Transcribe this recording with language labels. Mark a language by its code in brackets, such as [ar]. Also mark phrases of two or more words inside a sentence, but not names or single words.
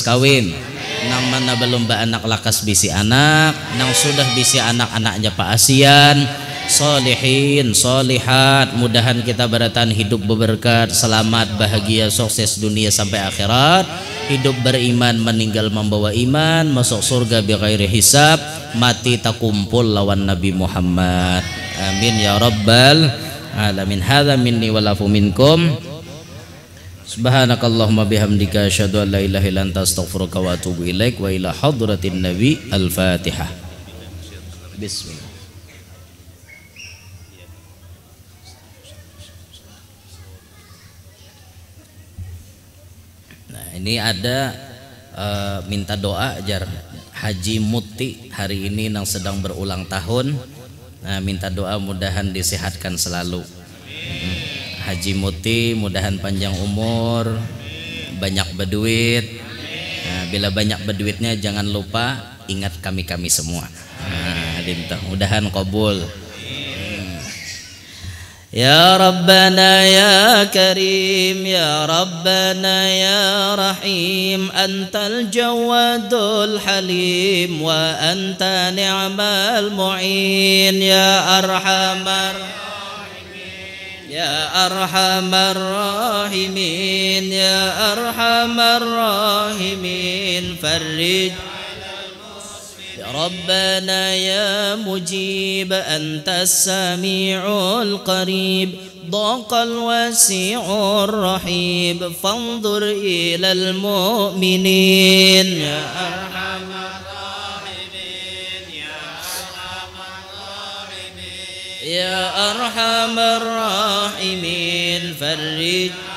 [bjn] kawin nang mana belum beranak lakas bisi anak nang sudah bisi anak-anaknya paasian solihin solihat mudahan kita beratan hidup berberkat selamat bahagia sukses dunia sampai akhirat hidup beriman meninggal membawa iman masuk surga [ar] بغير حساب [bjn] mati takumpul lawan Nabi Muhammad [ar] آمين يا رب العالمين هذا مني والعفو منكم. سبحانك اللهم وبحمدك أشهد أن لا إله إلا أنت أستغفرك وأتوب إليك وإلى حضرة النبي الفاتحة. Bismillah. [bjn] Nah ini ada minta doa ajar Haji Muti hari ini yang sedang berulang tahun. Nah, minta doa mudahan disehatkan selalu. Haji Muti mudahan panjang umur, banyak berduit. Nah, bila banyak berduitnya jangan lupa ingat kami semua. Nah, mudahan qabul. [ar] يا ربنا يا كريم يا ربنا يا رحيم أنت الجواد الحليم وأنت نعم المعين يا أرحم يا أرحم الراحمين يا أرحم الراحمين فرج يا ربنا يا مجيب أنت السميع القريب ضاق الواسع الرحيب فانظر إلى المؤمنين يا أرحم الراحمين يا أرحم الراحمين فرج